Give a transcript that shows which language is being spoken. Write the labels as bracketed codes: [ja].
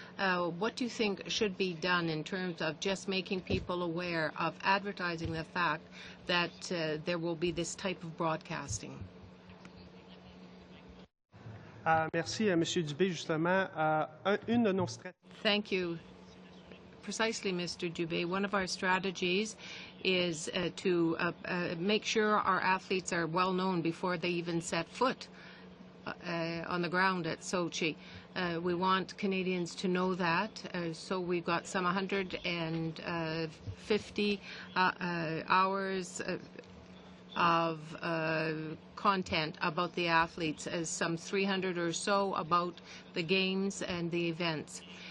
[en] What do you think should be done in terms of just making people aware of advertising the fact that there will be this type of broadcasting? [fr] Merci, Monsieur Dubé. Justement, une de nos stratégies. [en] Thank you. Precisely, Mr. Dubé. One of our strategies is to make sure our athletes are well known before they even set foot on the ground at Sochi. We want Canadians to know that, so we've got some 150 hours of content about the athletes, some 300 or so about the games and the events.